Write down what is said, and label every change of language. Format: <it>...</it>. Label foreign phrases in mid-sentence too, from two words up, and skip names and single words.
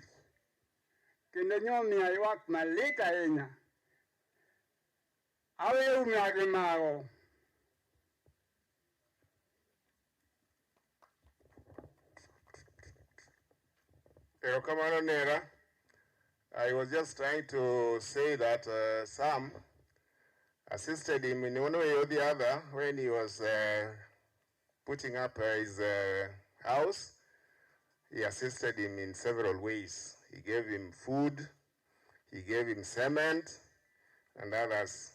<luo>Kendo nyomiyo ywak malit ahinya. Awe umyage mago. Erokamano Nera.</luo> <en>I was just trying to say that Sam assisted him in one way or the other when he was putting up his house. He assisted him in several ways. He gave him food, he gave him cement, and others.</en>